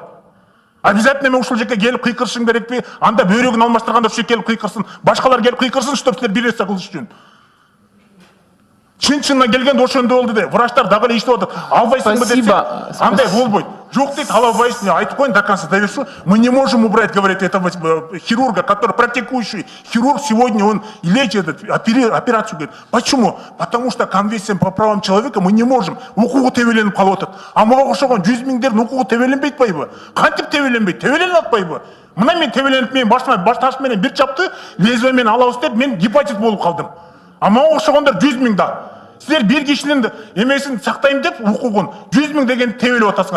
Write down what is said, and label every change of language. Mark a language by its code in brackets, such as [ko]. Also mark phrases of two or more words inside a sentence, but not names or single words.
[ky] Обязательно мен ушул жерге келип кыйкырышым керекпи? Анда бөйрөгүн алмаштырганда ушул жерге келип кыйкырсын. Башкалар келип кыйкырсын, чтоб силер бир нерсе кылыш үчүн. Чын-чынына келгенде ошондой болду де. Врачтар дагы эле иштеп атат. Албайсыңбы десе, андай болбойт. Жок дейт, албайсың. Мен айтып коеюн [ru] до конца довершу. Мы не можем убрать, говорит, этого хирурга, который практикующий хирург сегодня, он лечит операцию. Говорит, почему? Потому что конвенция по правам человека мы не можем. [ky] Укугу тебеленип калып атат. А мага окшогон 100 000дердин укугу тебеленбейт атпайбы? Кантип тебеленбейт? Тебеленип атпайбы? Мына мен тебеленип, мен баш таш менен бир чапты, лезвие менен алабыз деп, мен гепатит болуп калдым. А мага окшогондор 100 000 да. Силер бир кишинин эмесин сактайм деп укугун 100 000 деген тебелип атасыңар.